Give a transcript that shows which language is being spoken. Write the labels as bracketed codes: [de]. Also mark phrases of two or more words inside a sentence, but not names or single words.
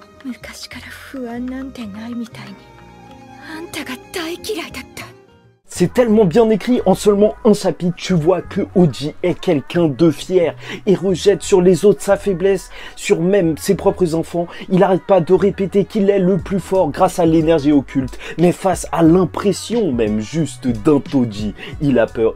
[ja] 昔から不安なんてないみたいにあんたが大嫌いだった。 [fr] C'est tellement bien écrit, en seulement un chapitre, tu vois que Oji est quelqu'un de fier et rejette sur les autres sa faiblesse, sur même ses propres enfants. Il n'arrête pas de répéter qu'il est le plus fort grâce à l'énergie occulte, mais face à l'impression même juste d'un Toji, il a peur.